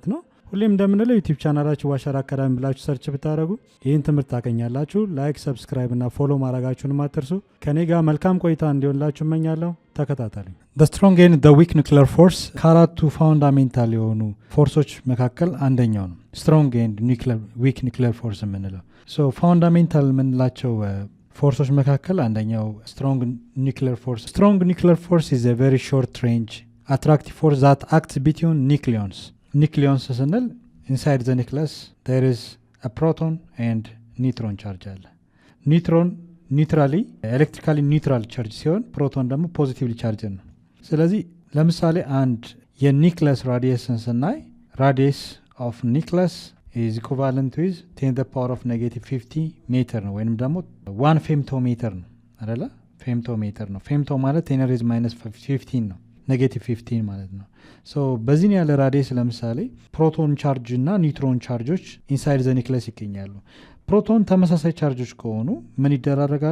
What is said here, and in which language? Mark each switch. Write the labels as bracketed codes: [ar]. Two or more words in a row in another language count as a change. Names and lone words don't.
[am] ነው። ሁሌም እንደምንለው ዩቲዩብ ቻናላችሁ አሻራ አካዳሚ ብላችሁ ሰርች ብታደርጉ ይህን ትምህርት ታገኛላችሁ። ላይክ፣ ሰብስክራይብ እና ፎሎ ማድረጋችሁን አትርሱ። ከኔ ጋር መልካም ቆይታ እንዲሆንላችሁ እመኛለሁ። ተከታተሉኝ። [en] The Strong and the Weak Nuclear Force [am] ከአራቱ ፋውንዳሜንታል የሆኑ ፎርሶች መካከል አንደኛው ነው። [en] Strong and Weak Nuclear Force [am] የምንለው ፋውንዳሜንታል የምንላቸው ፎርሶች መካከል አንደኛው [en] strong nuclear force። strong nuclear force is a very short range attractive force that acts between nucleons. [am] Nucleons ስንል [en] inside the nucleus there is a proton and neutron charge [am] አለ። ኒውትሮን ኒውትራሊ [en] electrically neutral charge [am] ሲሆን ፕሮቶን ደግሞ [en] positively charge [am] ነው። ስለዚህ ለምሳሌ አንድ የኒውክሊየስ ራዲየስን ስናይ [en] radius of nucleus is equivalent with 10 to the power of negative 50 [am] ሜትር ነው ወይንም ደግሞ 1 ፌምቶሜትር ነው አይደለ? ፌምቶሜትር ነው። ፌምቶ ማለት 10 [en] raised minus [am] 15 ነው፣ ኔጌቲቭ 15 ማለት ነው። በዚህ ያለ ራዲየስ ለምሳሌ [en] proton charge [am] እና ኒውትሮን ቻርጆች [en] inside the nucleus [am] ይገኛሉ። ፕሮቶን ተመሳሳይ ቻርጆች ከሆኑ ምን ይደራረጋሉ?